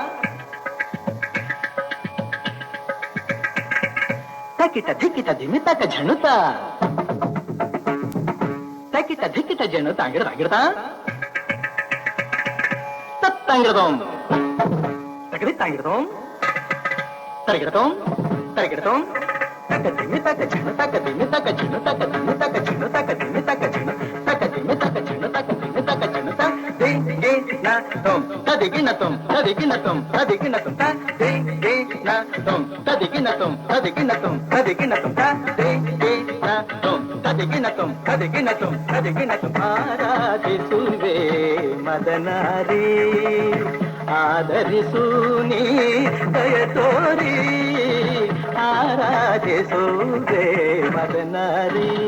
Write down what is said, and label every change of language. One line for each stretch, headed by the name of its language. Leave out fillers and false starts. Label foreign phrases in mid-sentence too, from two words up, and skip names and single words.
Kannada: ತಕಿಟ ಧಿಕಿಟ ಧಿಮಿ ತಕ ಝಣುತ ತಕಿಟ ಧಿಕಿಟ ಝಣ ತಾಂಗಿಡ ತಾಂಗಿಡತ ತತ್ತಾಂಗಿಡದೋಂ ತಕದಿ ತಾಂಗಿಡದೋಂ ತರಗಿಡತೋಂ ತರಗಿಡತೋಂ ತಕ ದಿಮಿ ತಕ ಝಣ ತಕ ದಿಮಿ ತಕ ಝಣ ತಕ ದಿಮಿ ತಕ ಝಣ ತಕ ದಿಮಿ ತಕ ಝಣ ತಕ ದಿಮಿ ತಕ ಝಣ ತಕ ದಿಮಿ ತಕ ಝಣ ತ ದೇ ಗೆ ನ ತೋಂ ತದಿಗಿ ನ ತೋಂ ತದಿಗಿ ನ ತೋಂ ತದಿಗಿ ನ ತೋಂ ತ ದೇ ಗೆ ನ ತೋಂ ತದಿಗಿ ನ ತೋಂ ತದಿಗಿ ನ ತೋಂ ತದಿಗಿ ನ ತೋಂ ತ ದೇ ಗೆ ನ ತೋಂ ತದಿಗಿ ನ ತೋಂ ತದಿಗಿ ನ ತೋಂ ತದಿಗಿ ನ ತೋಂ ಆರಾಧಿಸುವೆ ಮದನಾರಿ ಆದರಿಸು ನೀ ದಯ ತೋರಿ ಆರಾಧಿಸುವೆ ಮದನಾರಿ